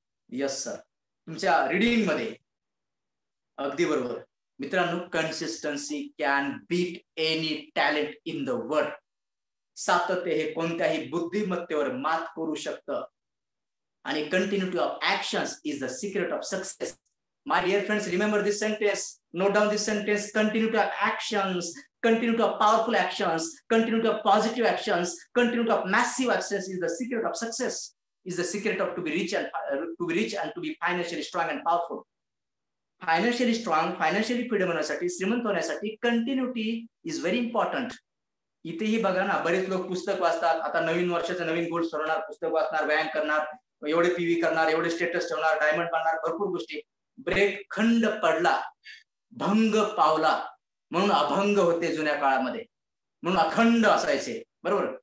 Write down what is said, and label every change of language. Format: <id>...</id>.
<mr>Yes sir. तुमच्या reading मध्ये. अगदी बरोबर मित्रांनो.</mr> <en>Consistency can beat any talent in the world.</en> <mr>सातत्य हे कोणत्याही बुद्धिमत्तेवर मात करू शकतं.</mr> <en>आणि continuity of actions is the secret of success. My dear friends, remember this sentence. Note down this sentence. Continuity of actions, continuity of powerful actions, continuity of positive actions, continuity of massive actions is the secret of success. Is the secret of to be rich and to be financially strong and powerful. Financially strong, financially freedom</en> <mr>होण्यासाठी, श्रीमंत होण्यासाठी</mr> <en>Continuity is very important.</en> <mr>इथेही बघा ना, बरेच लोक पुस्तक वाचतात. आता नवीन वर्षाचं नवीन गोल्स ठरवणार, पुस्तक वाचणार, व्यायाम करणार, एवढे पीव्ही करणार, एवढे स्टेटस ठेवणार, डायमंड बनणार, भरपूर गोष्टी. ब्रेक खंड पडला, भंग पावला, म्हणून अभंग होते जुन्या काळामध्ये, म्हणून अखंड असायचे, बरोबर.</mr>